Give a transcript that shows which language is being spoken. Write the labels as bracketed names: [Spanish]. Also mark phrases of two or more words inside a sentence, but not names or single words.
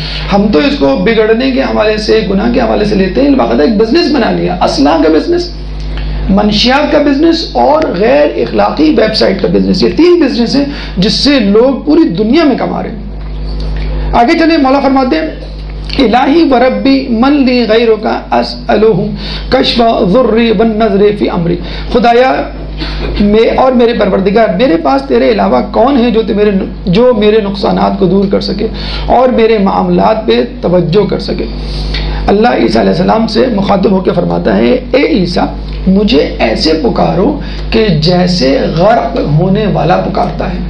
[Urdu] ہم تو اس کو بگڑنے کے حوالے سے، گناہ کے حوالے سے لیتے ہیں، باقاعدہ ایک بزنس بنا لیا. اسلحہ کا بزنس، منشیات کا بزنس اور غیر اخلاقی ویب سائٹ کا بزنس. یہ 3 بزنس ہیں جس سے لوگ پوری دنیا میں کما رہے ہیں. آگے چلیں، مولا فرماتے ہیں [Arabic] الہی و ربی من لی غیرک اسألہ کشف ضری والنظر فی امری. [Urdu] خدایا اور میرے پروردگار، میرے پاس تیرے علاوہ کون ہے جو میرے نقصانات کو دور کر سکے اور میرے معاملات پہ توجہ کر سکے. اللہ عیسیٰ علیہ السلام سے مخاطب ہو کے فرماتا ہے اے عیسیٰ مجھے ایسے پکارو کہ جیسے غرق ہونے والا پکارتا ہے.